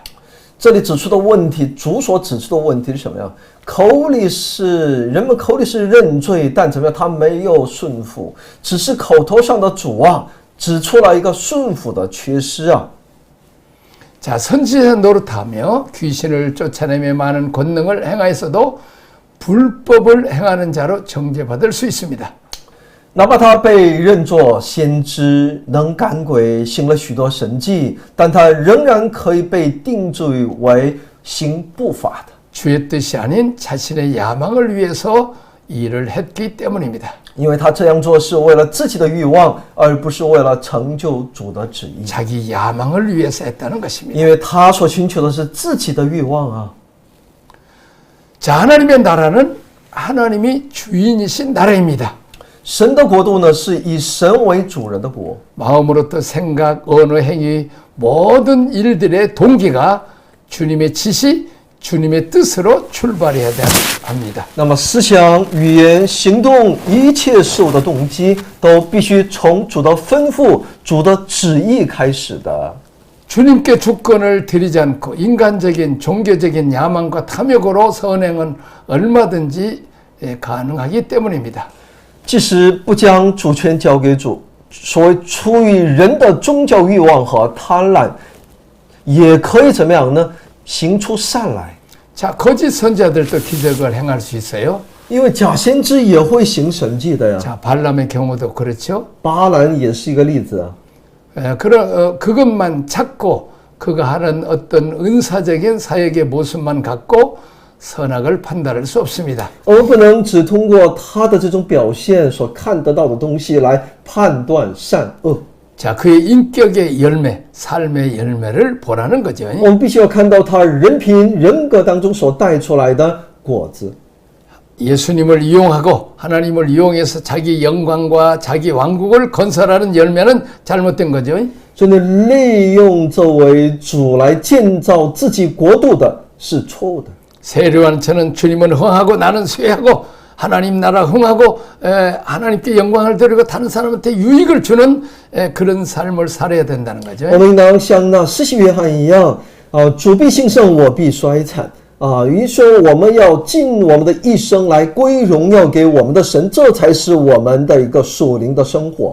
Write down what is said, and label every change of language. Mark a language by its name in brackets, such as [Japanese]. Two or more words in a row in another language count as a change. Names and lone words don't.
[Chinese] 这里指出的问题，主所指出的问题是什么呀？人们口里是认罪，但怎么样？他没有顺服，只是口头上的主啊，指出了一个顺服的缺失啊。 [Korean] 자, 선지자 노릇하며 귀신을 쫓아내며 많은 권능을 행하였어도 불법을 행하는 자로 정죄받을 수 있습니다. [Chinese] 哪怕他被认作先知，能赶鬼，行了许多神迹，但他仍然可以被定罪为行不法的， [Korean] 주의 뜻이 아닌 자신의 야망을 위해서 일을 했기 때문입니다. [Chinese] 因为他这样做是为了自己的欲望，而不是为了成就主的旨意。 [Korean] 자기 야망을 위해서 했다는 것입니다. [Chinese] 因为他所寻求的是自己的欲望啊。 [Korean] 자, 하나님의 나라는 하나님이 주인이신 나라입니다. [Chinese] 神的国度呢，是以神为主人的国。 [Korean] 마음으로부터 생각, 언어, 행위 모든 일들의 동기가 주님의 지시, 주님의 뜻으로 출발해야 합니다. [Chinese] 那么思想、语言、行动，一切事物的动机，都必须从主的吩咐、主的旨意开始的。 [Korean] 주님께 주권을 드리지 않고 인간적인 종교적인 야망과 탐욕으로 선행은 얼마든지 가능하기 때문입니다. [Chinese] 即使不将主权交给主，所谓出于人的宗教欲望和贪婪，也可以怎么样呢？行出善来。 [Korean] 자, 거짓 선지자들도 기적을 행할 수 있어요. [Chinese] 因为假先知也会行神迹的呀。 [Korean] 자, 발람의 경우도 그렇죠. [Chinese] 巴兰也是一个例子啊。 [Korean] 그것만 찾고 그가 하는 어떤 은사적인 사역의 모습만 갖고 선악을 판단할 수 없습니다. [Chinese] 我们不能只通过他的这种表现所看得到的东西来判断善恶。 [Korean] 자, 그의 인격의 열매, 삶의 열매를 보라는 거죠. [Chinese] 我们必须要看到他人品、人格当中所带出来的果子。 [Korean] 예수님을 이용하고 하나님을 이용해서 자기 영광과 자기 왕국을 건설하는 열매는 잘못된 거죠. [Chinese] 真的利用作为主来建造自己国度的是错误的。 [Korean] 세례요한 저는 주님은 흥하고 나는 쇠하고 하나님 나라 흥하고 하나님께 영광을 드리고 다른 사람한테 유익을 주는 그런 삶을 살아야 된다는 거죠. [Chinese] 我们应当像那施洗约翰一样，主必兴盛，我必衰残。于是说我们要尽我们的一生来归荣耀给我们的神，这才是我们的一个属灵的生活。